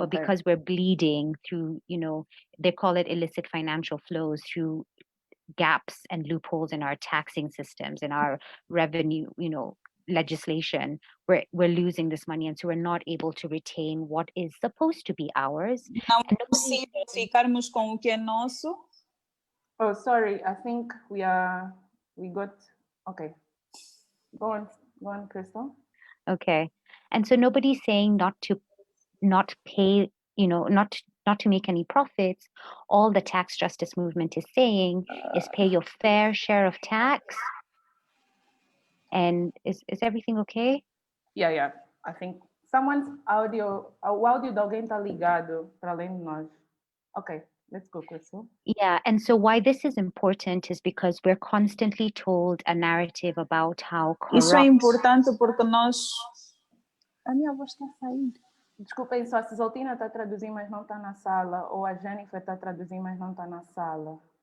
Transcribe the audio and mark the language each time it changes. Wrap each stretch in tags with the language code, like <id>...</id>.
<en>But because we're bleeding through, they call it illicit financial flows through gaps and loopholes in our taxing systems, in our revenue, legislation, we're losing this money, and so we're not able to retain what is supposed to be ours.</en> <pt>Não é possível ficarmos com o que é nosso.</pt> <en>Oh, sorry, I think we got, okay. Go on, Crystal. Okay. And so nobody's saying not pay, not to make any profits. All the tax justice movement is saying is pay your fair share of tax. And is everything okay? Yeah. I think someone's audio,</en> <pt>o áudio de alguém está ligado para além de nós.</pt> <en>Okay, let's go, Crystal. Yeah, and so why this is important is because we're constantly told a narrative about how corrupt...</en> <pt>Isso é importante porque nós... A minha voz está a sair. Desculpem, só a Sizaltina está a traduzir, mas não está na sala. Ou a Jennifer está a traduzir, mas não está na sala.</pt>